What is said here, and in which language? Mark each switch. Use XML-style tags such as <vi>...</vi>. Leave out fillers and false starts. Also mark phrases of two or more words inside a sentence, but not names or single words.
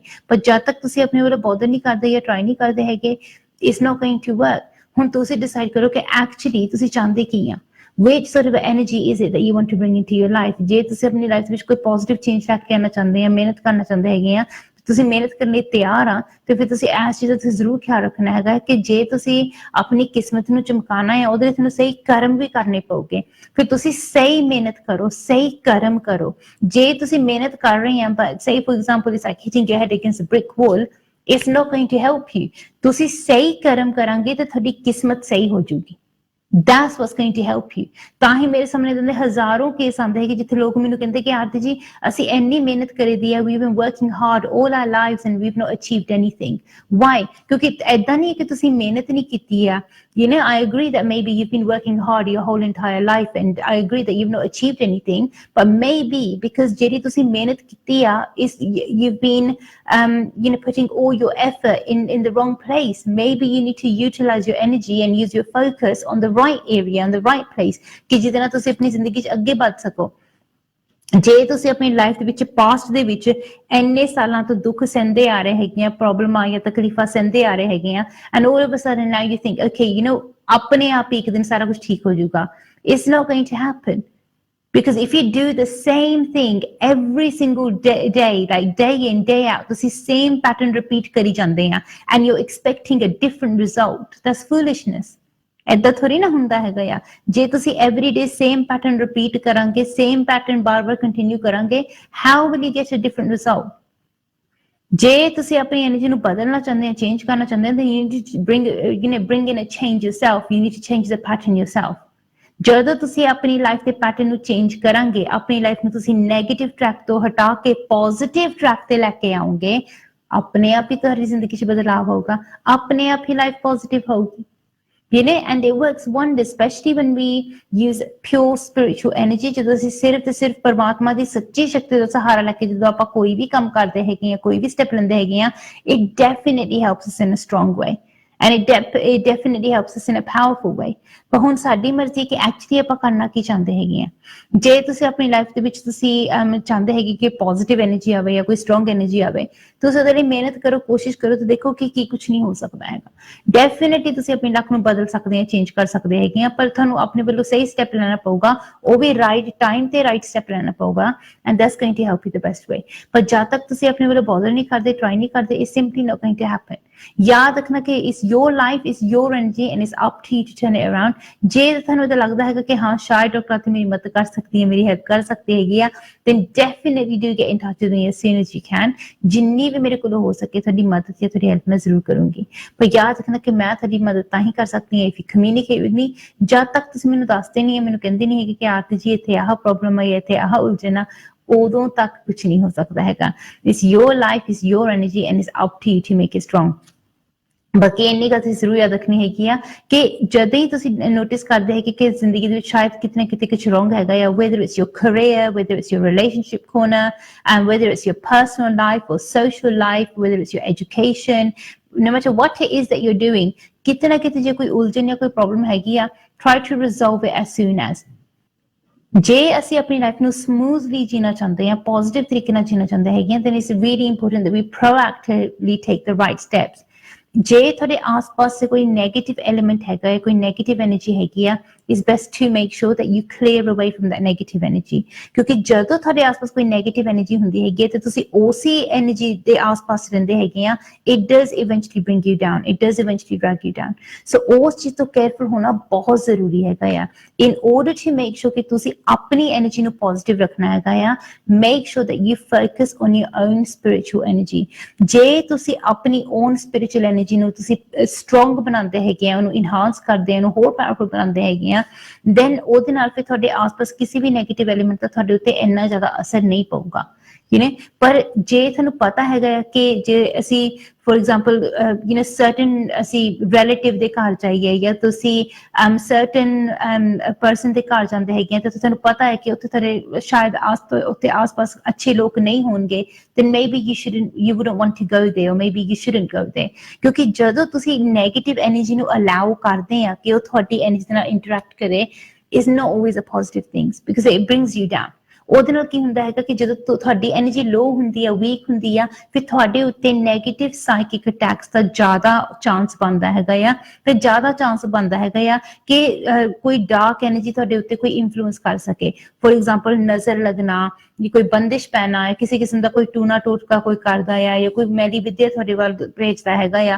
<pa>ਪਰ ਜਦ ਤੱਕ ਤੁਸੀਂ ਆਪਣੇ ਵੱਲੋਂ ਬੋਦਰ ਨਹੀਂ ਕਰਦੇ ਜਾਂ ਟਰਾਈ ਨਹੀਂ ਕਰਦੇ ਹੈਗੇ,</pa> <en>it's not going to work.</en> <pa>ਹੁਣ ਤੁਸੀਂ ਡਿਸਾਈਡ ਕਰੋ ਕਿ ਐਕਚੁਅਲੀ ਤੁਸੀਂ ਚਾਹੁੰਦੇ ਕੀ ਆ.</pa> <en>Which sort of energy is it that you want to bring into your life?</en> <pa>ਜੇ ਤੁਸੀਂ ਆਪਣੀ ਲਾਈਫ ਵਿੱਚ ਕੋਈ</pa> <en>positive change</en> <pa>ਲੈ ਕੇ ਆਉਣਾ ਚਾਹੁੰਦੇ ਆ, ਮਿਹਨਤ ਕਰਨਾ ਚਾਹੁੰਦੇ ਹੈਗੇ ਆ, ਤੁਸੀਂ ਮਿਹਨਤ ਕਰਨ ਲਈ ਤਿਆਰ ਆ, ਤੇ ਫਿਰ ਤੁਸੀਂ ਇਸ ਚੀਜ਼ ਦਾ ਤੁਸੀਂ ਜ਼ਰੂਰ ਖਿਆਲ ਰੱਖਣਾ ਹੈਗਾ ਕਿ ਜੇ ਤੁਸੀਂ ਆਪਣੀ ਕਿਸਮਤ ਨੂੰ ਚਮਕਾਉਣਾ ਹੈ, ਉਹਦੇ ਲਈ ਤੁਹਾਨੂੰ ਸਹੀ ਕਰਮ ਵੀ ਕਰਨੇ ਪਊਗੇ. ਫਿਰ ਤੁਸੀਂ ਸਹੀ ਮਿਹਨਤ ਕਰੋ, ਸਹੀ ਕਰਮ ਕਰੋ. ਜੇ ਤੁਸੀਂ ਮਿਹਨਤ ਕਰ ਰਹੇ ਆ,</pa> <en>but say for example it's like hitting your head against a brick wall, it's not going to help you.</en> <pa>ਤੁਸੀਂ ਸਹੀ ਕਰਮ ਕਰਾਂਗੇ ਤੇ ਤੁਹਾਡੀ ਕਿਸਮਤ ਸਹੀ ਹੋ ਜਾਊਗੀ.</pa> <en>That's what's going to help you.</en> <pa>ਤਾਂ ਹੀ ਮੇਰੇ ਸਾਹਮਣੇ ਦੇ ਹਜ਼ਾਰਾਂ ਕੇਸ ਆਉਂਦੇ ਹੈਗੇ ਜਿੱਥੇ ਲੋਕ ਮੈਨੂੰ ਕਹਿੰਦੇ ਕਿ ਆਰਤੀ ਜੀ ਅਸੀਂ ਇੰਨੀ ਮਿਹਨਤ ਕਰੀ ਦੀ ਹੈ,</pa> <en>we've been working hard all our lives and we've not achieved anything. Why?</en> <pa>ਕਿਉਂਕਿ ਏਦਾਂ ਨਹੀਂ ਕਿ ਤੁਸੀਂ ਮਿਹਨਤ ਨਹੀਂ ਕੀਤੀ ਆ.</pa> <en>I agree that maybe you've been working hard your whole entire life and I agree that you've not achieved anything, but maybe because</en> <pa>ਜਿਹੜੀ ਤੁਸੀਂ ਮਿਹਨਤ ਕੀਤੀ ਆ</pa> <en>is you've been putting all your effort in the wrong place. Maybe you need to utilize your energy and use your focus on the right area and the right place</en> <pa>ਕਿ ਜਿਹਦੇ ਨਾਲ ਤੁਸੀਂ ਆਪਣੀ ਜ਼ਿੰਦਗੀ 'ਚ ਅੱਗੇ ਵੱਧ ਸਕੋ. ਜੇ ਤੁਸੀਂ ਆਪਣੀ ਲਾਈਫ ਦੇ ਵਿੱਚ ਪਾਸਟ ਦੇ ਵਿੱਚ ਇੰਨੇ ਸਾਲਾਂ ਤੋਂ ਦੁੱਖ ਸਹਿੰਦੇ ਆ ਰਹੇ ਹੈਗੇ ਆ, ਪ੍ਰੋਬਲਮਾਂ ਜਾਂ ਤਕਲੀਫਾਂ ਸਹਿੰਦੇ ਆ ਰਹੇ ਹੈਗੇ ਆ,</pa> <en>and all of a sudden now you think okay</en> <pa>ਆਪਣੇ ਆਪ ਹੀ ਇੱਕ ਦਿਨ ਸਾਰਾ ਕੁਝ ਠੀਕ ਹੋ ਜਾਊਗਾ.</pa> <en>It's not going to happen. Because if you do the same thing every single day, like day in, day out, ਤੁਸੀਂ same pattern repeat</en> <pa>ਕਰੀ ਜਾਂਦੇ ਆ</pa> <en>and you're expecting a different result, that's foolishness.</en> <pa>ਏਦਾਂ ਥੋੜੀ ਨਾ ਹੁੰਦਾ ਹੈਗਾ ਆ. ਜੇ ਤੁਸੀਂ</pa> <en>everyday same pattern repeat</en> <pa>ਕਰਾਂਗੇ,</pa> <en>same pattern</en> <pa>ਬਾਰ-ਬਾਰ continue ਕਰਾਂਗੇ,</pa> <en>how will you get a different result?</en> <pa>ਜੇ ਤੁਸੀਂ ਆਪਣੀ ਐਨਰਜੀ ਨੂੰ ਬਦਲਣਾ ਚਾਹੁੰਦੇ ਆ, ਚੇਂਜ ਕਰਨਾ ਚਾਹੁੰਦੇ ਆ,</pa> <en>then you need to bring in a change yourself. You need to change the pattern yourself.</en> <pa>ਜਦੋਂ ਤੁਸੀਂ ਆਪਣੀ ਲਾਈਫ ਦੇ ਪੈਟਰਨ ਨੂੰ ਚੇਂਜ ਕਰਾਂਗੇ, ਆਪਣੀ ਲਾਈਫ ਨੂੰ ਤੁਸੀਂ</pa> <en>negative track</en> <pa>ਤੋਂ ਹਟਾ ਕੇ</pa> <en>positive track</en> <pa>ਤੇ ਲੈ ਕੇ ਆਉਂਗੇ, ਆਪਣੇ ਆਪ ਹੀ ਤੁਹਾਡੀ ਜ਼ਿੰਦਗੀ 'ਚ ਬਦਲਾਅ ਹੋਊਗਾ, ਆਪਣੇ ਆਪ ਹੀ</pa> <en>life positive</en> <pa>ਹੋਊਗੀ.</pa> <en>And it works wonders, especially when we use pure spiritual energy.</en> <pa>ਜਦੋਂ ਅਸੀਂ ਸਿਰਫ ਤੇ ਸਿਰਫ ਪਰਮਾਤਮਾ ਦੀ ਸੱਚੀ ਸ਼ਕਤੀ ਦਾ ਸਹਾਰਾ ਲੈ ਕੇ ਜਦੋਂ ਆਪਾਂ ਕੋਈ ਵੀ ਕੰਮ ਕਰਦੇ ਹੈਗੇ ਆ, ਕੋਈ ਵੀ ਸਟੈਪ ਲੈਂਦੇ ਹੈਗੇ ਆ,</pa> <en>it definitely helps us in a strong way. and it definitely helps us in a powerful way.</en> <pa>ਪਰ ਹੁਣ ਸਾਡੀ ਮਰਜ਼ੀ ਕਿ ਐਕਚੁਅਲੀ ਆਪਾਂ ਕਰਨਾ ਕੀ ਚਾਹੁੰਦੇ ਹੈਗੇ ਆ। ਜੇ ਤੁਸੀਂ ਆਪਣੀ ਲਾਈਫ ਦੇ ਵਿੱਚ ਤੁਸੀਂ ਚਾਹੁੰਦੇ ਹੈਗੇ ਕਿ</pa> <en>positive energy</en> <pa>ਆਵੇ ਜਾਂ ਕੋਈ</pa> <en>strong energy</en> <pa>ਆਵੇ, ਤੁਸੀਂ ਉਹਦੇ ਲਈ ਮਿਹਨਤ ਕਰੋ, ਕੋਸ਼ਿਸ਼ ਕਰੋ, ਤੇ ਦੇਖੋ ਕਿ ਕੀ ਕੁਝ ਨਹੀਂ ਹੋ ਸਕਦਾ ਹੈਗਾ। ਡੈਫੀਨਿਟਲੀ ਤੁਸੀਂ ਆਪਣੀ ਲਾਈਫ ਨੂੰ ਬਦਲ ਸਕਦੇ ਆ, ਚੇਂਜ ਕਰ ਸਕਦੇ ਹੈਗੇ ਆ, ਪਰ ਤੁਹਾਨੂੰ ਆਪਣੇ ਵੱਲੋਂ ਸਹੀ ਸਟੈਪ ਲੈਣਾ ਪਊਗਾ, ਉਹ ਵੀ</pa> <en>right time</en> <pa>ਤੇ</pa> <en>right step</en> <pa>ਲੈਣਾ ਪਊਗਾ,</pa> <en>and that's going to help you the best way.</en> <pa>ਪਰ ਜਦ ਤੱਕ ਤੁਸੀਂ ਆਪਣੇ ਵੱਲੋਂ ਬੋਦਰ ਨਹੀਂ ਕਰਦੇ, ਟਰਾਈ ਨਹੀਂ ਕਰਦੇ,</pa> <en>it's simply not going to happen.</en> <pa>ਯਾਦ ਰੱਖਣਾ ਕਿ</pa> <en>it's your life, it's your energy, and it's up to you to turn it around.</en> <pa>ਜੇ ਤੁਹਾਨੂੰ ਇਹ ਲੱਗਦਾ ਹੈਗਾ ਕਿ ਹਾਂ ਸ਼ਾਇਦ ਡਾਕਟਰ ਆਰਤੀ ਮੇਰੀ ਮਦਦ ਕਰ ਸਕਦੀ ਹੈ, ਮੇਰੀ ਹੈਲਪ ਕਰ ਸਕਦੀ ਹੈਗੀ ਆ,</pa> <en>then definitely do get in touch with me as soon as you can।</en> <pa>ਜਿੰਨੀ ਵੀ ਮੇਰੇ ਕੋਲੋਂ ਹੋ ਸਕੇ ਤੁਹਾਡੀ ਮਦਦ ਜਾਂ ਤੁਹਾਡੀ ਹੈਲਪ ਮੈਂ ਜ਼ਰੂਰ ਕਰੂੰਗੀ। ਪਰ ਯਾਦ ਰੱਖਣਾ ਕਿ ਮੈਂ ਤੁਹਾਡੀ ਮਦਦ ਤਾਂ ਹੀ ਕਰ ਸਕਦੀ ਹਾਂ</pa> <en>if you communicate with me।</en> <pa>ਜਦ ਤੱਕ ਤੁਸੀਂ ਮੈਨੂੰ ਦੱਸਦੇ ਨਹੀਂ ਹੈ, ਮੈਨੂੰ ਕਹਿੰਦੇ ਨਹੀਂ ਹੈਗੇ ਕਿ ਆਰਤੀ ਜੀ ਇੱਥੇ ਆਹ ਪ੍ਰੋਬਲਮ ਹੈ, ਇੱਥੇ ਆਹ ਉਲਝਣ ਆ, ਉਦੋਂ ਤੱਕ ਕੁਝ ਨਹੀਂ ਹੋ ਸਕਦਾ ਹੈਗਾ।</pa> <en>It's your life, it's your energy, and it's up to you to make it strong।</en> <pa>ਬਾਕੀ ਇੰਨੀ ਗੱਲ ਤੁਸੀਂ ਜ਼ਰੂਰ ਯਾਦ ਰੱਖਣੀ ਹੈਗੀ ਆ ਕਿ ਜਦੋਂ ਹੀ ਤੁਸੀਂ ਨੋਟਿਸ ਕਰਦੇ ਹੈ ਕਿ ਜ਼ਿੰਦਗੀ ਦੇ ਵਿੱਚ ਸ਼ਾਇਦ ਕਿਤੇ ਨਾ ਕਿਤੇ ਕੁਝ ਰੋਂਗ ਹੈਗਾ ਆ,</pa> <en>whether it's your career, whether it's your relationship corner, and whether it's your personal life or social life, whether it's your education, no matter what it is that you're doing,</en> <pa>ਕਿਤੇ ਨਾ ਕਿਤੇ ਜੇ ਕੋਈ ਉਲਝਣ ਜਾਂ ਕੋਈ ਪ੍ਰੋਬਲਮ ਹੈਗੀ ਆ,</pa> <en>try to resolve it as soon as।</en> <pa>ਜੇ ਅਸੀਂ ਆਪਣੀ ਲਾਈਫ ਨੂੰ ਸਮੂਥਲੀ ਜੀਣਾ ਚਾਹੁੰਦੇ ਹਾਂ, ਪੋਜ਼ਿਟਿਵ ਤਰੀਕੇ ਨਾਲ ਜੀਣਾ ਚਾਹੁੰਦੇ ਹੈਗੇ ਆ,</pa> <en>then it's really important that we proactively take the right steps।</en> <pa>ਜੇ ਤੁਹਾਡੇ ਆਸ-ਪਾਸ ਕੋਈ</pa> <en>negative element</en> <pa>ਹੈਗਾ ਹੈ, ਕੋਈ</pa> <en>negative energy</en> <pa>ਹੈਗੀ ਆ,</pa> <en>it's best to make sure that you clear away from that negative energy।</en> <pa>ਕਿਉਂਕਿ ਜਦੋਂ ਤੁਹਾਡੇ ਆਸ-ਪਾਸ ਕੋਈ</pa> <en>negative energy</en> <pa>ਹੁੰਦੀ ਹੈਗੀ ਹੈ ਤੇ ਤੁਸੀਂ ਉਸੇ એનર્ਜੀ ਦੇ ਆਸ-ਪਾਸ ਰਹਿੰਦੇ ਹੈਗੇ ਆ, it does eventually bring you down, it does eventually drag you down। ਸੋ ਉਸ ਚੀਜ਼ ਤੋਂ ਕੇਅਰਫੁਲ ਹੋਣਾ ਬਹੁਤ ਜ਼ਰੂਰੀ ਹੈਗਾ ਆ।</pa> <en>in order to make sure</en> <pa>ਕਿ ਤੁਸੀਂ ਆਪਣੀ એનર્ਜੀ ਨੂੰ ਪੋਜ਼ਿਟਿਵ ਰੱਖਣਾ ਹੈਗਾ ਆ,</pa> <en>make sure that you focus on your own spiritual energy।</en> <pa>ਜੇ ਤੁਸੀਂ ਆਪਣੀ</pa> <en>own spiritual energy</en> <pa>ਨੂੰ ਤੁਸੀਂ ਸਟਰੋਂਗ ਬਣਾਉਂਦੇ ਹੈਗੇ ਆ, ਉਹਨੂੰ ਇਨਹਾਂਸ ਕਰਦੇ ਆ, ਉਹਨੂੰ ਹੋਰ ਪਾਵਰਫੁਲ ਬਣਾਉਂਦੇ ਹੈਗੇ ਆ, then ਉਹਦੇ ਨਾਲ ਫਿਰ ਤੁਹਾਡੇ ਆਸ-ਪਾਸ ਕਿਸੇ ਵੀ</pa> <en>negative element</en> <pa>ਦਾ ਤੁਹਾਡੇ ਉੱਤੇ ਇੰਨਾ ਜ਼ਿਆਦਾ ਅਸਰ ਨਹੀਂ ਪਊਗਾ। ਪਰ ਜੇ ਤੁਹਾਨੂੰ ਪਤਾ ਹੈਗਾ ਕਿ ਜੇ ਅਸੀਂ</pa> <en>for example certain</en> <pa>ਅਸੀਂ ਰਿਲੇਟਿਵ ਦੇ ਘਰ ਜਾਈਏ ਜਾਂ ਤੁਸੀਂ</pa> <en>certain person</en> <pa>ਦੇ ਘਰ ਜਾਂਦੇ ਹੈਗੇ ਆ, ਤੇ ਤੁਹਾਨੂੰ ਪਤਾ ਹੈ ਕਿ ਉੱਥੇ ਤੁਹਾਡੇ ਸ਼ਾਇਦ ਉੱਥੇ ਆਸ-ਪਾਸ ਅੱਛੇ ਲੋਕ ਨਹੀਂ ਹੋਣਗੇ,</pa> <en>then maybe you wouldn't want to go there, or maybe you shouldn't go there।</en> <pa>ਕਿਉਂਕਿ ਜਦੋਂ ਤੁਸੀਂ</pa> <en>negative energy</en> <pa>ਨੂੰ ਅਲਾਉ ਕਰਦੇ ਆ ਕਿ ਉਹ ਤੁਹਾਡੀ ਐਨਰਜੀ ਨਾਲ ਇੰਟਰੈਕਟ ਕਰੇ,</pa> <en>is not always a positive thing because it brings you down।</en> <pa>ਉਹਦੇ ਨਾਲ ਕੀ ਹੁੰਦਾ ਹੈਗਾ ਕਿ ਜਦੋਂ ਤੁਹਾਡੀ એનર્ਜੀ ਲੋ ਹੁੰਦੀ ਆ, ਵੀਕ ਹੁੰਦੀ ਆ, ਫਿਰ ਤੁਹਾਡੇ ਉੱਤੇ</pa> <en>negative psychic attacks</en> <pa>ਦਾ ਜ਼ਿਆਦਾ ਚਾਂਸ ਬਣਦਾ ਹੈਗਾ ਆ, ਫਿਰ ਜ਼ਿਆਦਾ ਚਾਂਸ ਬਣਦਾ ਹੈਗਾ ਆ ਕਿ ਕੋਈ</pa> <en>dark energy</en> <pa>ਤੁਹਾਡੇ ਉੱਤੇ ਕੋਈ ਇਨਫਲੂਐਂਸ ਕਰ ਸਕੇ।</pa> <en>for example</en> <pa>ਨਜ਼ਰ ਲੱਗਣਾ, ਕੋਈ ਬੰਦਿਸ਼ ਪੈਣਾ ਹੈ, ਕਿਸੇ ਕਿਸਮ ਦਾ ਕੋਈ ਟੂਣਾ ਟੋਟਕਾ ਕੋਈ ਕਰਦਾ ਆ, ਜਾਂ ਕੋਈ ਮੈਲੀ ਵਿਦਿਆ ਤੁਹਾਡੇ ਵੱਲ ਭੇਜਦਾ ਹੈਗਾ ਆ।</pa>